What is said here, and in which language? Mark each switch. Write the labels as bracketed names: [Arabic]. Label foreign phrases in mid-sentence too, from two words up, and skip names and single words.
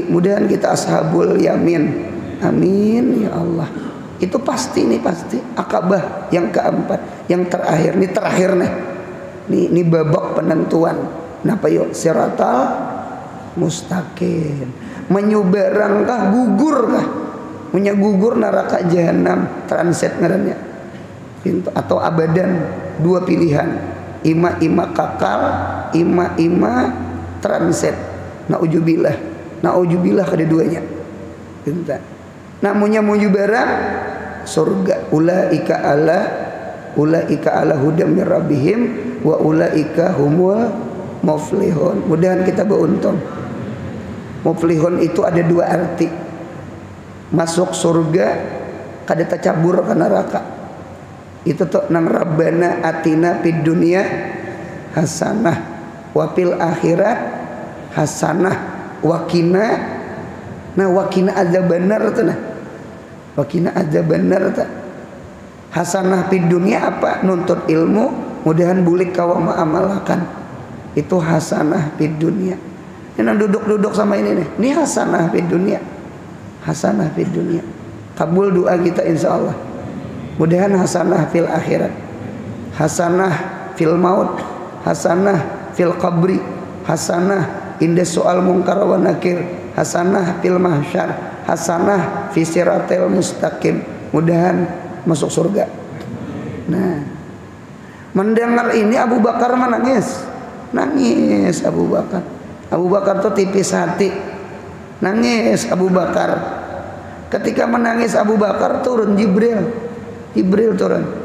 [Banjar] Mudahan kita ashabul yamin, [Arabic] آمين يا الله. [Banjar] Itu pasti akabah yang keempat, yang terakhir. Ini terakhir nih. Ini babak penentuan. Napa yuk? [Arabic] الصراط المستقيم. [Banjar] Menyubarangkah, gugurkah? Punya gugur neraka jahanam, transit ngarannya. Atau abadan, 2 pilihan. Ima kakal, ima transit. Naujubillah kedua-duanya. Namunnya mujubarang surga. [Arabic] أولئك على هدى من ربهم وأولئك هم المفلحون. [Banjar] Mudahan kita beruntung. Muflihun itu ada 2 arti. Masuk surga kada tacabur ke neraka. Itu tuh nang [Arabic] ربنا آتنا في الدنيا حسنة وفي الآخرة حسنة وقنا عذاب النار [Banjar] tuh nah. [Arabic] وقنا عذاب النار tuh. حسنة في الدنيا apa? [Banjar] Nuntut ilmu, mudahan bulik kawa ma'amalakan. [Arabic] Itu حسنة في الدنيا. [Banjar] Ini duduk sama ini nih. [Arabic] Ini حسنة في الدنيا حسنة في الدنيا. [Banjar] Kabul doa kita insyaallah. Mudahan [Arabic] حسنة في الآخرة حسنة في الموت حسنة في القبر حسنة عند سؤال منكر ونكير حسنة في المحشر حسنة في الصراط المستقيم. [Banjar] Mudahan masuk surga. Nah, mendengar ini Abu Bakar menangis. Nangis Abu Bakar. Abu Bakar tuh tipis hati. Nangis Abu Bakar. Ketika menangis Abu Bakar turun Jibril turun.